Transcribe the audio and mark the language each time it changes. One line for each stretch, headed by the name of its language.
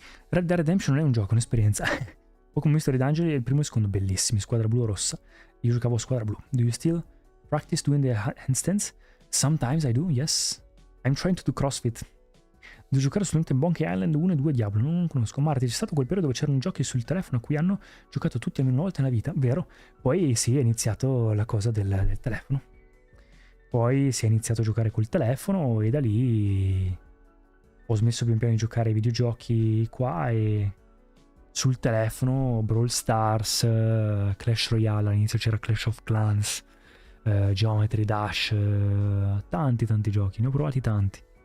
Italian: Red Dead Redemption non è un gioco, è un'esperienza. Pokémon Mystery Dungeon è il primo e il secondo, bellissimi. Squadra blu o rossa. Io giocavo a squadra blu.
English: Do you still practice doing the handstands? Sometimes I do, yes. I'm trying to do CrossFit.
Italian: Devo giocare solamente Monkey Island 1 e 2 Diablo. Non conosco. Marti, c'è stato quel periodo dove c'erano giochi sul telefono a cui hanno giocato tutti almeno una volta nella vita, vero? Poi sì, è iniziato la cosa del telefono. Poi si è iniziato a giocare col telefono e da lì ho smesso pian piano di giocare ai videogiochi qua e sul telefono Brawl Stars, Clash Royale, all'inizio c'era Clash of Clans, Geometry Dash, tanti giochi, ne ho provati tanti.